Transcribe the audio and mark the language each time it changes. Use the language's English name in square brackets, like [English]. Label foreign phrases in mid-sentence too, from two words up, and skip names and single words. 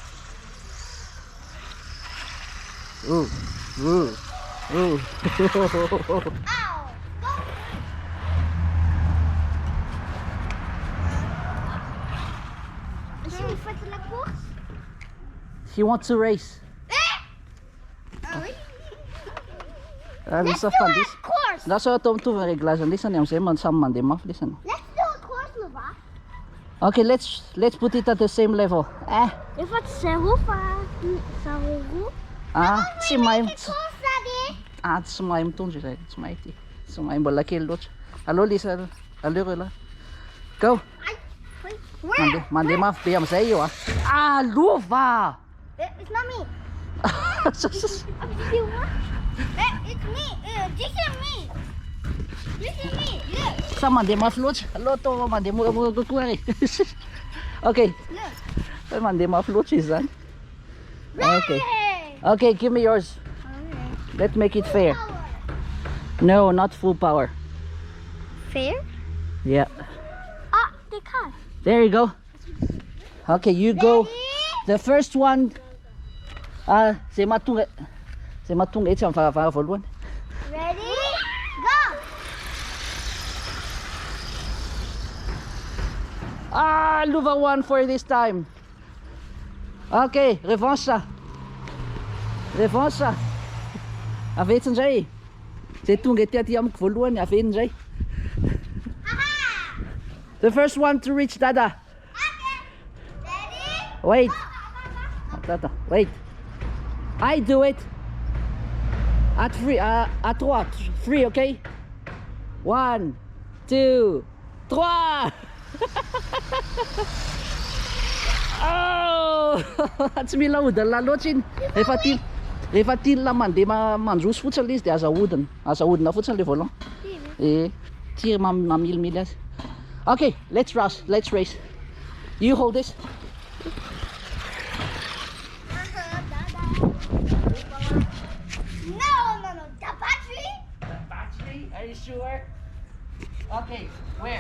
[English] Ooh. He wants to race. This is fun. That's how to réglage. Listen, I'm saying, some man them off. Listen. Let's do a course, Luva. Okay, let's put it at the same level. If it's Sarufa, [Malagasy] Tsy mahay. Tsy mahay mitondra izy. Tsy mahay ty. Tsy mahay mbola kely loatra. [French] Allô Lisa, allô là. Go. [Malagasy] Mandeha mafy be am'zay io Luva! [English] It's not me. It's me. This is me. Look. [Malagasy] Sa mandeha mafy loatra. Allô tô mandeha kokoa ry. [English] Okay. Look. [Malagasy] Mandeha mafy loatra izy zany. [English] Okay. Okay, give me yours. Okay. Let's make it fair. No, not full power. Fair? Yeah. They can't. There you go. Okay, you go. The first one. [Malagasy] Zay mahatonga etsy amin'ny varavara voalohany. [English] Ready? Go! Luva won for this time. [Malagasy] Okay, [French] revanche ça. [Malagasy] Avetsy indray. Zay tonga ety aty amiko voalohany, aveny indray. [English] The first one to reach Dada. Ready? Wait. Wait. I do it. At three. At trois. Three, okay? 1, 2, 3. Oh! [Malagasy] Tsy mila hodina loatra iny. Rehefa tiana mandeha mandroso fotsiny izy dia azahodina fotsiny le volant. Tire mamilomily azy. [English] Okay, let's race. You hold this. No. The battery? The battery? Are you sure? Okay, where?